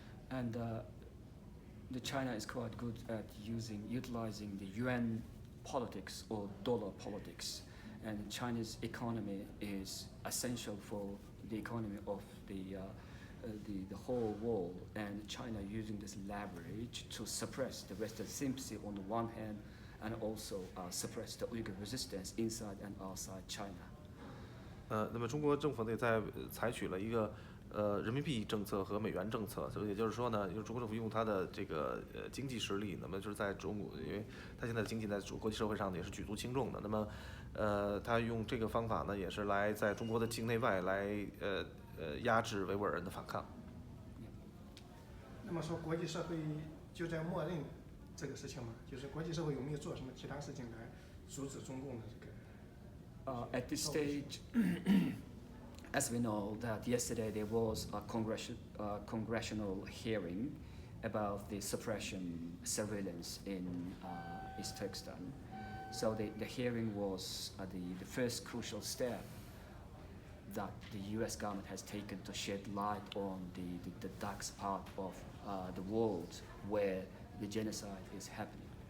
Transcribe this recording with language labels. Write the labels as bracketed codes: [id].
[en] And the China is quite good at utilizing the yuan politics or dollar politics, and Chinese economy is essential for the economy of the whole world, and China using this leverage to suppress the Western sympathy on the one hand, and also suppress the Uyghur resistance inside and outside China. [zh] 那么中国政府呢，在采取了一个人民币政策和美元政策，所以也就是说呢，中国政府用它的这个经济实力，那么就是在中国，因为它现在的经济在国际社会上也是举足轻重的。那么它用这个方法呢，也是来在中国的境内外来压制维吾尔人的反抗。那么说，国际社会就在默认这个事情吗？就是国际社会有没有做什么其他事情来阻止中共的这个 [en] ？At this stage, as we know that yesterday there was a congressional hearing about the suppression surveillance in East Turkestan. So the hearing was the first crucial step that the US government has taken to shed light on the darkest part of the world where the genocide is happening.